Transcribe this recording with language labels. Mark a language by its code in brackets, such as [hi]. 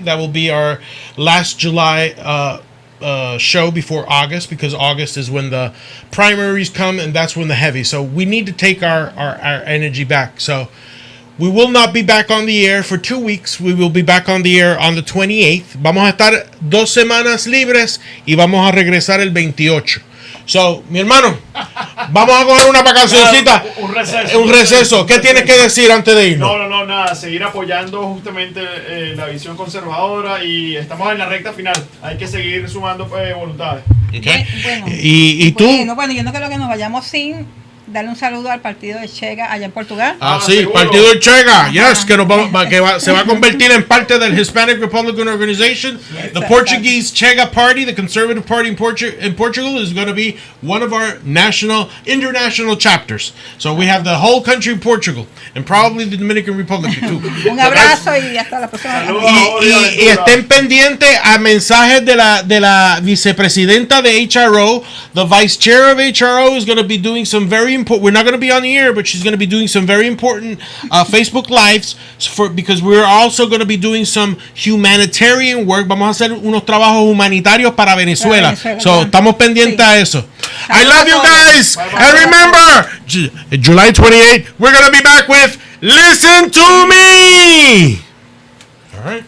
[en] That will be our last July show before August, because August is when the primaries come and that's when the heavy. So we need to take our energy back. So we will not be back on the air for 2 weeks. We will be back on the air on the 28th. [es] Vamos a estar 2 semanas libres y vamos a regresar el 28. So, mi hermano, vamos a coger una vacacioncita. Un receso. Un receso. ¿Qué tienes que decir antes de irnos? No, nada, seguir apoyando justamente la visión conservadora y estamos en la recta final. Hay que seguir sumando voluntades. Okay. Bueno, ¿Y tú? bueno, yo no creo que nos vayamos sin darle un saludo al partido de Chega allá en Portugal. Sí, seguro. partido de Chega, yes, que, se va a convertir en parte del Hispanic Republican Organization. [en] The Portuguese Chega Party, the conservative party in Portugal, is going to be one of our international chapters. So we have the whole country of Portugal, and probably the Dominican Republic too. [es] Un abrazo y hasta la próxima. Y estén pendientes a mensajes de la vicepresidenta de HRO. [en] The vice chair of HRO is going to be doing some very important. We're not going to be on the air, but she's going to be doing some very important Facebook lives because we're also going to be doing some humanitarian work. [es] Vamos a hacer unos trabajos humanitarios para Venezuela. So estamos pendientes a eso. [en] I love you guys, and remember, July 28th, we're going to be back with Listen to Me. All right.